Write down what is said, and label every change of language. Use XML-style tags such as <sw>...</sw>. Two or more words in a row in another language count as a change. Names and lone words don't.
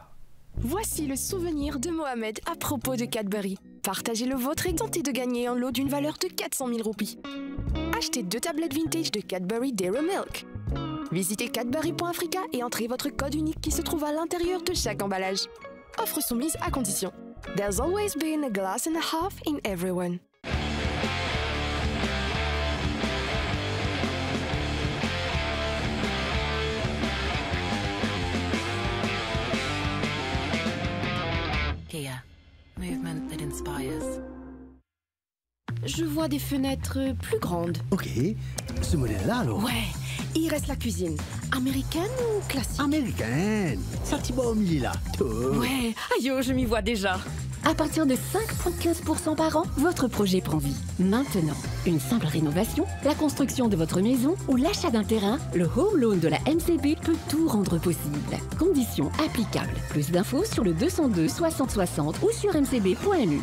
<fr>Voici le souvenir de Mohamed à propos de Cadbury. Partagez le vôtre et tentez de gagner un lot d'une valeur de 400 000 roupies. Achetez 2 tablettes vintage de Cadbury Dairy Milk. Visitez cadbury.africa et entrez votre code unique qui se trouve à l'intérieur de chaque emballage. Offre soumise à condition.</fr> <en>There's always been a glass and a half in everyone. Kia, movement that inspires.</en> <fr>Je vois des fenêtres plus grandes. Ok, ce modèle-là alors? Ouais, il reste la cuisine. Américaine ou classique? Américaine. Ça t'y va au milieu là. Ouais, aïe, je m'y vois déjà. À partir de 5,15% par an, votre projet prend vie. Maintenant, une simple rénovation, la construction de votre maison ou l'achat d'un terrain, le Home Loan de la MCB peut tout rendre possible. Conditions applicables. Plus d'infos sur le 202 60 60 ou sur mcb.mu.</fr>